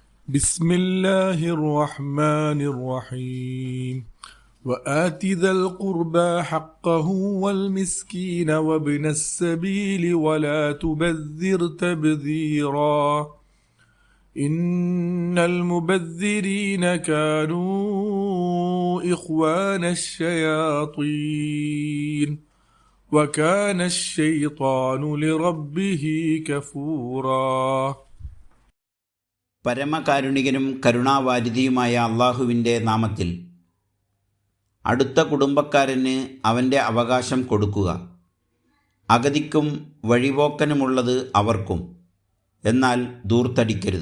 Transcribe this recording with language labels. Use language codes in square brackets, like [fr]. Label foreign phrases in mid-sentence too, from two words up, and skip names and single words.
[ar] بسم الله الرحمن الرحيم وآت ذا القربى حقه والمسكين وابن السبيل ولا تبذر تبذيرا إن المبذرين كانوا إخوان الشياطين وكان الشيطان لربه كفورا. [ml] പരമകാരുണികനും കരുണാവാരിധിയുമായ അള്ളാഹുവിൻ്റെ നാമത്തിൽ. അടുത്ത കുടുംബക്കാരന് അവൻ്റെ അവകാശം കൊടുക്കുക. അഗതിക്കും വഴിപോക്കനുമുള്ളത് അവർക്കും. എന്നാൽ ധൂർത്തടിക്കരുത്.